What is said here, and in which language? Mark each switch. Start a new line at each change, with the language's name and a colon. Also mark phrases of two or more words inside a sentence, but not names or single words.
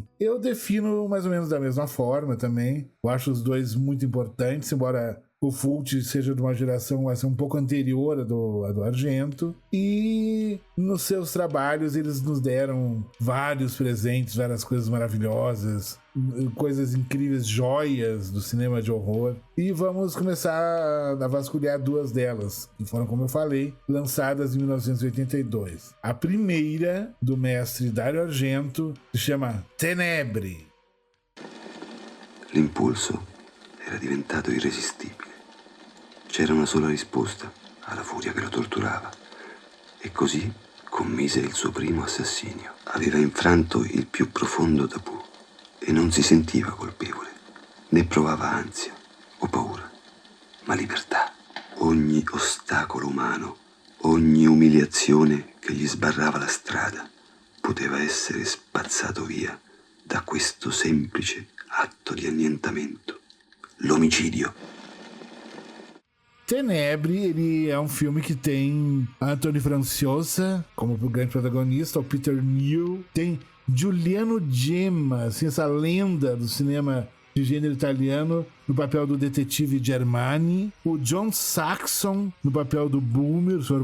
Portuguese: Eu defino mais ou menos da mesma forma também. Eu acho os dois muito importantes, embora o Fulci seja de uma geração assim, um pouco anterior à do Argento, e nos seus trabalhos eles nos deram vários presentes, várias coisas maravilhosas, coisas incríveis, joias do cinema de horror. E vamos começar a vasculhar duas delas, que foram, como eu falei, lançadas em 1982. A primeira, do mestre Dario Argento, se chama Tenebre.
Italian: L'impulso era diventato irresistibile. C'era una sola risposta alla furia che lo torturava. E così commise il suo primo assassinio. Aveva infranto il più profondo tabù e non si sentiva colpevole, né provava ansia o paura, ma libertà. Ogni ostacolo umano, ogni umiliazione che gli sbarrava la strada poteva essere spazzato via da questo semplice atto di annientamento. L'omicidio.
Portuguese: Tenebre, ele é um filme que tem Anthony Franciosa como grande protagonista, o Peter New, tem Giuliano Gemma, assim, essa lenda do cinema de gênero italiano, no papel do detetive Germani, o John Saxon no papel do Boomer, o Sr.